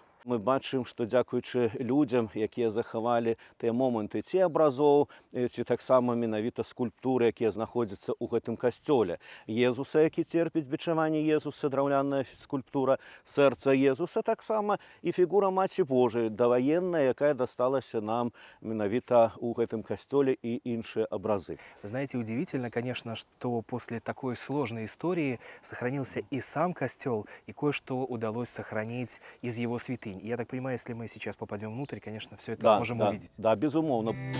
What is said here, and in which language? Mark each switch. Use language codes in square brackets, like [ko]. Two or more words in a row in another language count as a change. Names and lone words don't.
[be] Мы бачым, што дзякуючы людзям, якія захавалі тыя моманты ці абразоў, ці таксама менавіта скульптуры, якія знаходзяцца ў гэтым касцёле. Езуса, які церпіць бичаванне Езуса, драўляная скульптура, сэрца Езуса, таксама і фігура Маці Божай, даваенная, якая дасталася нам менавіта ў гэтым касцёле і іншыя абразы. [ru] Знаете, удивительно, конечно, что после такой сложной истории сохранился и сам костел, и кое-что удалось сохранить из его святынь. И я так понимаю, если мы сейчас попадем внутрь, конечно, все это сможем увидеть. [be] Да, безумовно.